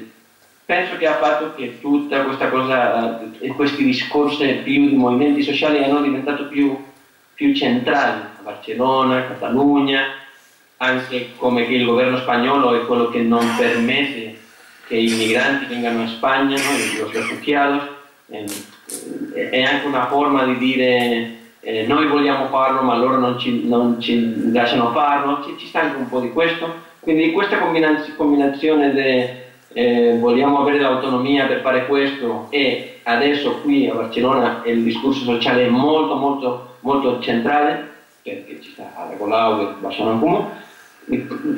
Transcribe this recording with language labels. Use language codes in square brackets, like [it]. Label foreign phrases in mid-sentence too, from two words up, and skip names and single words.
[it] Penso che ha fatto che tutta questa cosa, questi discorsi più di movimenti sociali hanno diventato più centrali a Barcellona, Catalogna, anche come che il governo spagnolo è quello che non permette che i migranti vengano a Spagna, no? [es] Los refugiados. [it] È anche una forma di dire noi vogliamo farlo ma loro non ci lasciano farlo, ci sta anche un po' di questo, quindi questa combinazione di vogliamo avere l'autonomia per fare questo e adesso qui a Barcellona il discorso sociale è molto molto molto centrale, perché ci sta Ada Colau e Barcellona in comune.